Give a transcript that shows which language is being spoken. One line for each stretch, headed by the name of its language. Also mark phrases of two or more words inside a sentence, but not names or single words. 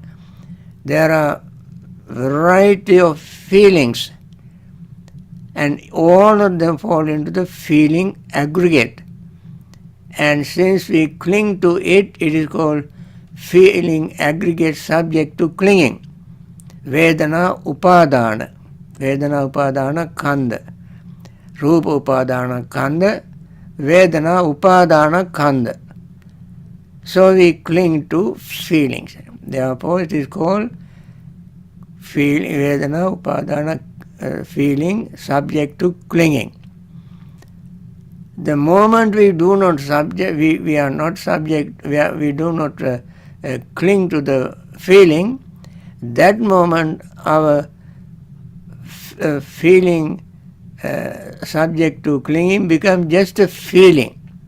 English: There are variety of feelings, and all of them fall into the feeling aggregate. And since we cling to it, it is called feeling aggregate subject to clinging.
Pali: Vedana upadana. Vedana upadana kanda. Rupa upadana kanda. Vedana upadana kanda.
English: So we cling to feelings. Therefore it is called
Pali: Vedana upadana
English: feeling subject to clinging. The moment we do not subject, we are not subject, we do not cling to the feeling, that moment our feeling subject to clinging becomes just a feeling.